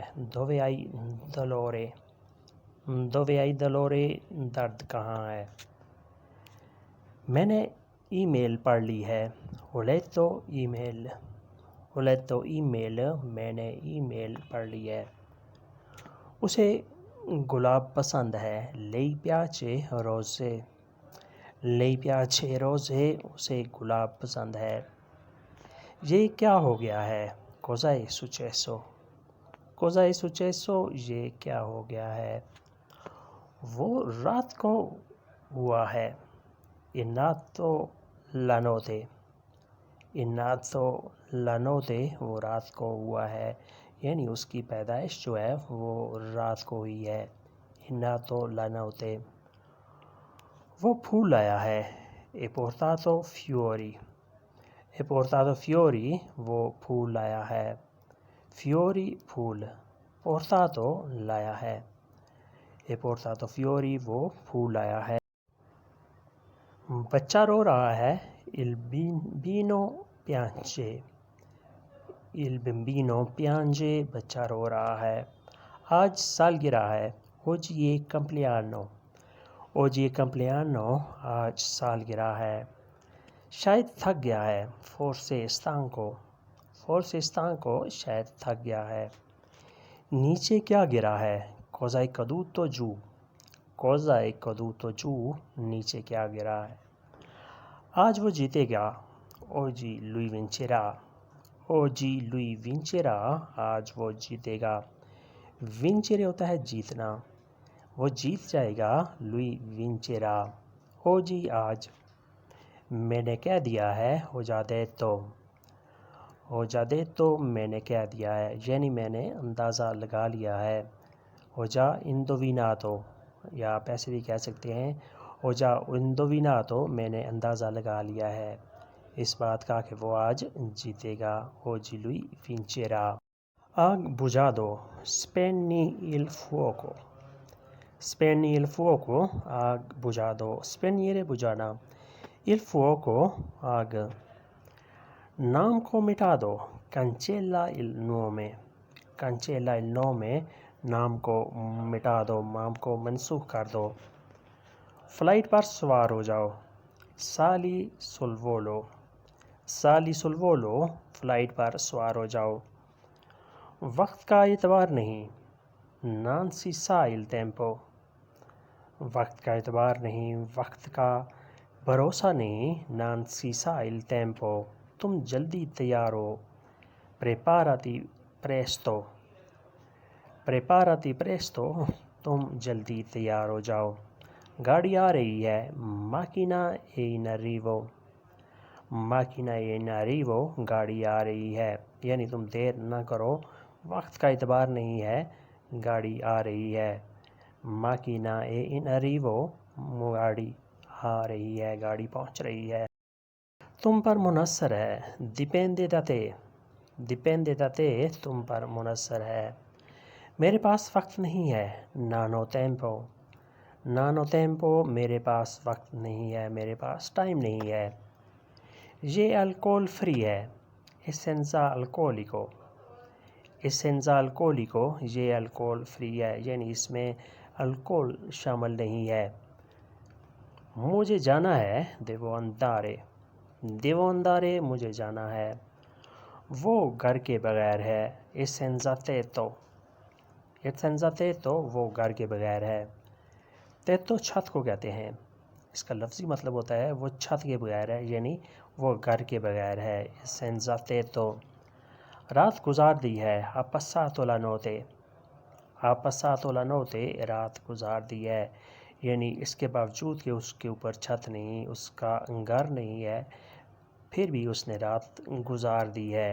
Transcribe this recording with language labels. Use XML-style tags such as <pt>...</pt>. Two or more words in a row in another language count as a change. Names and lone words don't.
<it>dove hai dolore, dove hai dolore,</it> <ur>درد کہاں ہے؟ میں نے ای میل پڑھ لی ہے۔</ur> <it>ho letto e-mail, ho letto e-mail,</it> <ur>میں نے ای میل پڑھ لی ہے۔ اسے گلاب پسند ہے۔</ur> <it>لei piace rose، lei piace rose،</it> <ur>اسے گلاب پسند ہے۔ یہ کیا ہو گیا ہے؟</ur> <it>cosa è successo، cosa è successo،</it> <ur>یہ کیا ہو گیا ہے؟ وہ رات کو ہوا ہے۔</ur> <it>è nato la notte، è nato la notte،</it> <ur>وہ رات کو ہوا ہے، یعنی اس کی پیدائش جو ہے وہ رات کو ہوئی ہے۔</ur> <it>è nato la notte۔</it> <ur>وہ پھول لایا ہے۔</ur> <it>è portato fiori، è portato fiori،</it> <ur>وہ پھول لایا ہے۔ fiori پھول، portato لایا ہے۔</ur> <it>è portato fiori،</it> <ur>وہ پھول لایا ہے۔ بچہ رو رہا ہے۔</ur> <it>il bambino piange، il bambino piange،</it> <ur>بچہ رو رہا ہے۔ آج سالگرہ ہے۔</ur> <it>oggi è compleanno، oggi è compleanno،</it> <ur>آج سالگرہ ہے۔ شاید تھک گیا ہے۔</ur> <it>forse è stanco، forse è stanco،</it> <ur>شاید تھک گیا ہے۔ نیچے کیا گرا ہے؟</ur> <it>cosa è caduto giù، cosa è caduto giù،</it> <ur>نیچے کیا گرا ہے۔ آج وہ جیتے گا۔</ur> <it>oggi lui vincerà، oggi lui vincerà،</it> <ur>آج وہ جیتے گا۔ vincere ہوتا ہے جیتنا، وہ جیت جائے گا۔</ur> <it>lui vincerà، oggi آج۔</it> <ur>میں نے کہہ دیا ہے۔</ur> <it>ho già detto، ho già detto،</it> <ur>میں نے کہہ دیا ہے، یعنی میں نے اندازہ لگا لیا ہے۔</ur> <it>ho già indovinato،</it> <ur>یا آپ ایسے بھی کہہ سکتے ہیں</ur> <it>ho già indovinato،</it> <ur>میں نے اندازہ لگا لیا ہے اس بات کا کہ وہ آج جیتے گا۔</ur> <it>oggi lui vincerà۔</it> <ur>آگ بجھا دو۔</ur> <it>spegni il fuoco، spegni il fuoco،</it> <ur>آگ بجھا دو۔ spegnere بجھانا،</ur> <it>il fuoco</it> <ur>آگ۔ نام کو مٹا دو۔</ur> <it>cancella il nome، cancella il nome،</it> <ur>نام کو مٹا دو، نام کو منسوخ کر دو۔ فلائٹ پر سوار ہو جاؤ۔</ur> <it>sali sul volo، sali sul volo،</it> <ur>فلائٹ پر سوار ہو جاؤ۔ وقت کا اعتبار نہیں۔</ur> <it>non si sa il tempo،</it> <ur>وقت کا اعتبار نہیں، وقت کا بھروسہ نہیں۔</ur> <it>non si sa il tempo،</it> <ur>تم جلدی تیار ہو۔</ur> <it>preparati presto، preparati presto،</it> <ur>تم جلدی تیار ہو جاؤ۔ گاڑی آ رہی ہے۔</ur> <it>macchina è in arrivo، macchina è in arrivo،</it> <ur>گاڑی آ رہی ہے، یعنی تم دیر نہ کرو، وقت کا اعتبار نہیں ہے، گاڑی آ رہی ہے۔</ur> <it>macchina è in arrivo،</it> <ur>گاڑی آ رہی ہے، گاڑی پہنچ رہی ہے۔ تم پر منحصر ہے۔</ur> <it>dipende da te، dipende da te،</it> <ur>تم پر منحصر ہے۔ میرے پاس وقت نہیں ہے۔</ur> <it>non ho tempo، non ho tempo،</it> <ur>میرے پاس وقت نہیں ہے، میرے پاس ٹائم نہیں ہے۔ یہ الکول فری ہے۔</ur> <it>è senza alcolico، è senza alcolico،</it> <ur>یہ الکول فری ہے، یعنی اس میں الکول شامل نہیں ہے۔ مجھے جانا ہے۔</ur> <it>devo andare، devo andare،</it> <ur>مجھے جانا ہے۔ وہ گھر کے بغیر ہے۔</ur> <it>è senza tetto، è senza tetto،</it> <ur>وہ گھر کے بغیر ہے۔ tetto چھت کو کہتے ہیں، اس کا لفظی مطلب ہوتا ہے وہ چھت کے بغیر ہے، یعنی وہ گھر کے بغیر ہے۔</ur> <it>è senza tetto۔</it> <ur>رات گزار دی ہے۔</ur> <it>ha passato la notte، ha passato la notte،</it> <ur>رات گزار دی ہے، یعنی اس کے باوجود کہ اس کے اوپر چھت نہیں، اس کا گھر نہیں ہے، پھر بھی اس نے رات گزار دی ہے۔</ur>